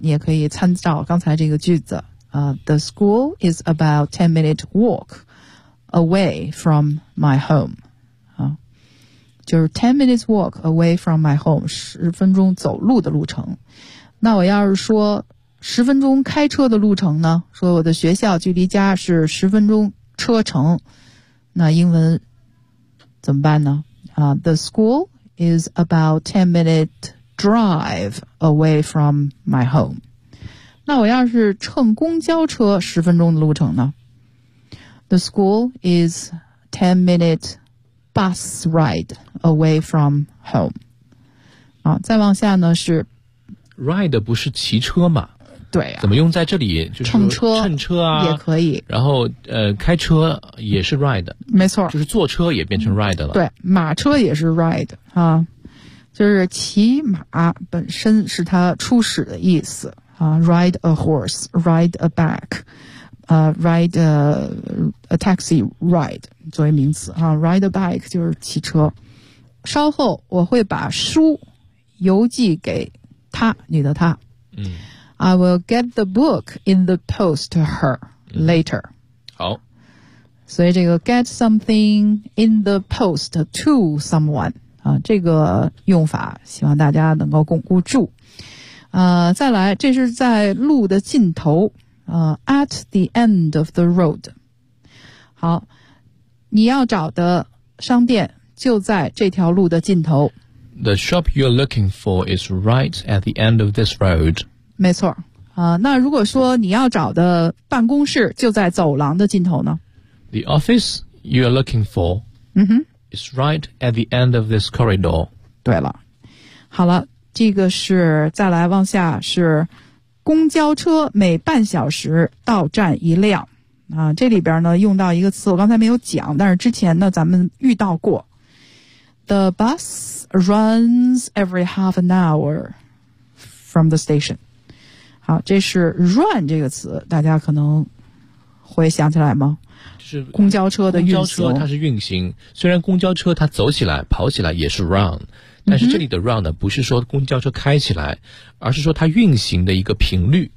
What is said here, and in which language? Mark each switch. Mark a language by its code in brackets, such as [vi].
[zh] 你也可以参照刚才这个句子啊 [en] ，"The school is about 10-minute walk away from my home." [zh] 啊，就是 [en] 10 minutes walk away from my home， [zh] 十分钟走路的路程。那我要是说十分钟开车的路程呢？说我的学校距离家是十分钟车程。那英文怎么办呢？ [en] The school is about 10-minute drive away from my home. [zh] 那我要是乘公交车十分钟的路程呢？ [en] The school is 10-minute bus ride away from home. [zh] 啊，再往下呢是 ride 不是骑车吗？对呀、怎么用在这里？就是乘车，乘车啊，也可以。然后开车也是 ride，没错，就是坐车也变成 ride 了。对，马车也是 ride 啊，就是骑马本身是它初始的意思啊。 [en] Ride a horse, ride a back, ride a taxi ride 作为名词啊。 Ride a bike [zh] 就是骑车。稍后我会把书邮寄给他，你的他。 [en] I will get the book in the post to her later.、 [zh] 好。所以这个 [en] get something in the post to someone, [zh] 啊这个用法希望大家能够巩固住。再来这是在路的尽头 [en] at the end of the road. [zh] 好。你要找的商店就在这条路的尽头。 [en] The shop you're looking for is right at the end of this road. [zh] 没错，那如果说你要找的办公室就在走廊的尽头呢 [en] ？The office you are looking for、is right at the end of this corridor. [zh] 对了，好了，这个是再来往下是公交车每半小时到站一辆啊。这里边呢用到一个词，我刚才没有讲，但是之前呢咱们遇到过。 [en] The bus runs every half an hour from the station. [zh] 好，这是 run 这个词，大家可能会想起来吗？是公交车的运行。公交车它是运行，虽然公交车它走起来、跑起来也是 run， 但是这里的 run 呢，不是说公交车开起来，而是说它运行的一个频率。